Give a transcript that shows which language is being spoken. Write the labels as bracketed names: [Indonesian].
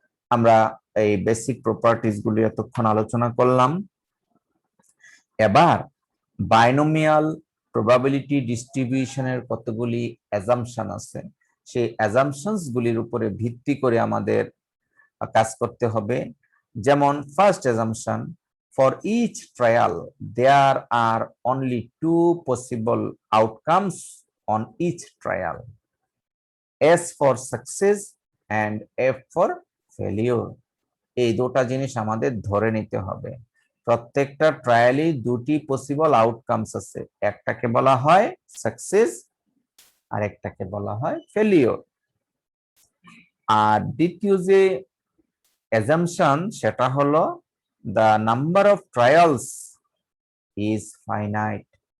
[Bangla] আমরা এই basic properties গুলি এতক্ষণ আলোচনা করলাম। এবার বাইনোমিয়াল প্রবাবিলিটি ডিস্ট্রিবিউশনের কতগুলি অ্যাজাম্পশন আছে, সেই অ্যাজাম্পশনস গুলির উপরে ভিত্তি করে আমাদের কাজ করতে হবে। [English] যেমন first assumption, for each trial there are only two possible outcomes on each trial, S for success and F for failure. [Bangla] এই দুটো জিনিস আমাদের ধরে নিতে হবে। প্রত্যেকটা ট্রায়ালই দুটি পসিবল আউটকামস আছে, একটাকে বলা হয় সাকসেস আর একটাকে বলা হয় ফেলিওর। আর দ্বিতীয় যে অ্যাজাম্পশন সেটা হলো [English] the number of trials is finite.